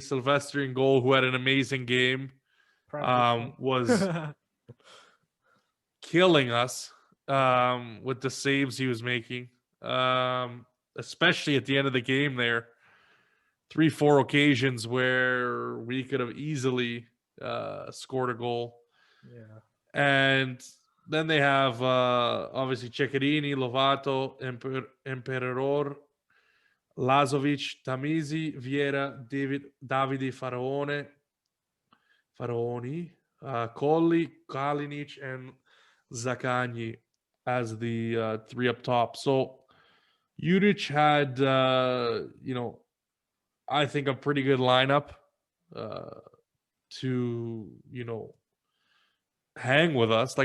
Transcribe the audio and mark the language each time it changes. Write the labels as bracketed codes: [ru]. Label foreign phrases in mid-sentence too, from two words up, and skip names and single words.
[en] Sylvester in goal, who had an amazing game, was killing us with the saves he was making, especially at the end of the game there. 3-4 occasions where we could have easily scored a goal. Yeah. And then they have obviously Ceccherini, Lovato, Imperador, Lazovic, Tamizi, Vieira, Davide Faraoni, Colli, Kalinic, and Zaccagni as the 3 up top. So Juric had, I think a pretty good lineup to, hang with us.